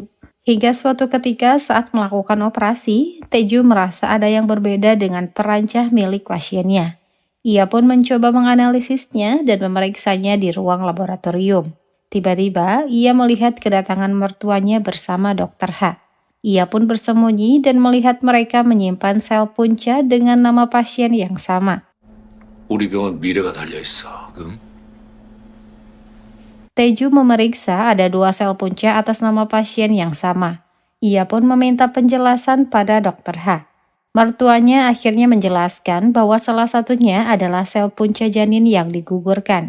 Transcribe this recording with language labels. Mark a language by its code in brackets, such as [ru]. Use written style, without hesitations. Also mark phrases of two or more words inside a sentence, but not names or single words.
[id] Hingga suatu ketika saat melakukan operasi, Tae-ju merasa ada yang berbeda dengan perancah milik pasiennya. Ia pun mencoba menganalisisnya dan memeriksanya di ruang laboratorium. Tiba-tiba, ia melihat kedatangan mertuanya bersama Dr. Ha. Ia pun bersembunyi dan melihat mereka menyimpan sel punca dengan nama pasien yang sama. [ko] 우리 병은 미래가 달려있어. [id] Tae-ju memeriksa ada 2 sel punca atas nama pasien yang sama. Ia pun meminta penjelasan pada Dr. Ha. Mertuanya akhirnya menjelaskan bahwa salah satunya adalah sel punca janin yang digugurkan.